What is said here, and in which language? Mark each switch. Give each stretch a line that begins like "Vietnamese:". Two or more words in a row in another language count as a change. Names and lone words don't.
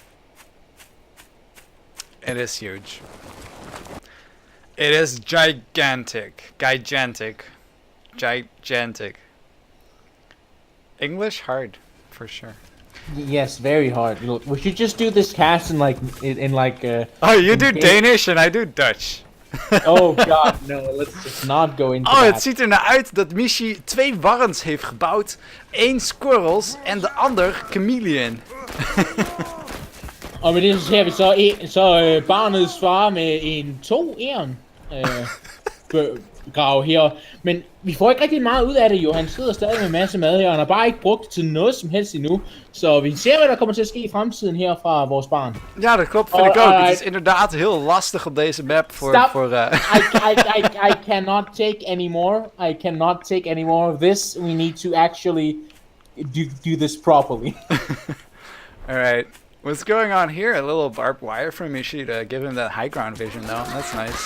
English: It is huge. It is gigantic. Gigantic. Gigantic. English hard, for sure. Yes, very hard. Look, we should just do this cast in like Oh, you do Danish and I do Dutch. Oh god, no, let's just not go into Oh, that.
Dutch: het ziet er naar uit dat Mischi 2 warrens heeft gebouwd. 1 squirrels en de ander chameleon.
Danish: Og med det så ser vi så barnets far med en 2 æren grav her. Men vi får ikke rigtig meget ud af det jo. Han sidder stadig med en masse mad her. Han har bare ikke brugt det til noget som helst endnu. Så vi ser hvad der kommer til at ske i fremtiden her fra vores barn.
Dutch: Ja, dat klopt, vind ik ook. Het is inderdaad heel lastig op deze map voor...
English: I cannot take any more. I cannot take any more of this. We need to actually do this properly. Alright. What's going on here? A little barbed wire from Mischi to give him that high ground vision though. That's nice.